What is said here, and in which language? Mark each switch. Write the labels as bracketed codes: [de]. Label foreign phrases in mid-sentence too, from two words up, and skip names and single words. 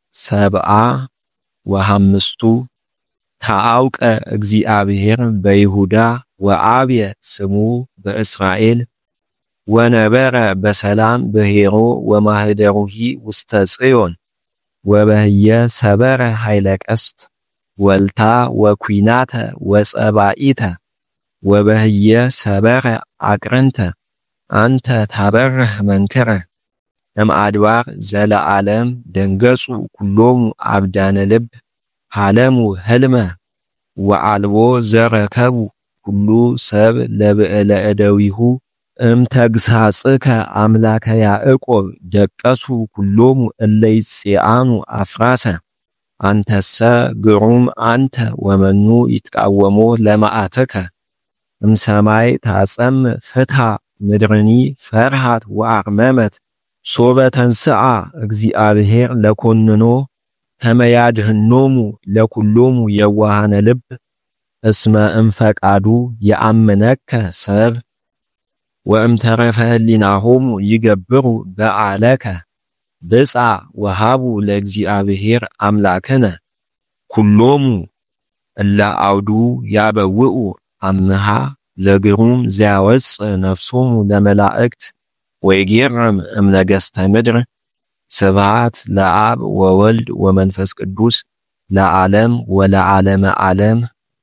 [gez] 75 ተአውቀ እግዚአብሔር በይሁዳ ወአብየ ስሙ በእስራኤል ወነበረ በሰላም ብሔሮ ወማህደሩሂ ውስተ ጽዮን ወበህየ ሰበረ ኃይለ ቀስት ወልታ ወኩናተ ወጸባኢተ ወበህየ ሰበረ አቅርንተ አንተ ታበርህ መንከረ እምአድባር ዘለዓለም ደንገጹ ኩሎሙ አብዳነ ልብ ሃለሙ ህልመ ወአልቦ ዘረከቡ ኩሉ ሰብ ለብዕለ እደዊሁ እምተግሳጽከ አምላከ ያዕቆብ ደቀሱ ኩሎሙ እለ ይጽአኑ አፍራሰ አንተሰ ግሩም አንተ ወመኑ ይትቃወሞ ለመዓትከ እምሰማይ ታጸም ፍትሃ ምድርኒ ፈርሃት ወአርመመት ሶበ ተንስአ እግዚአብሔር ለኮንኖ ከመያድህኖሙ ለኩሎሙ የዋሃነ ልብ እስመ እምፈቃዱ የአምነከ ሰብ ወእምተረፈ ህሊናሆሙ ይገብሩ በዓለከ ብጻ ወሃቡ ለእግዚአብሔር አምላክነ ኩሎሙ እለ አውዱ ያበውኡ አምሃ ለግሩም ዘያወፅ ነፍሶሙ ለመላእክት ወይጌርም እምነገሥተ ምድር። ስብሃት ለአብ ወወልድ ወመንፈስ ቅዱስ ለዓለም ወለዓለመ ዓለም።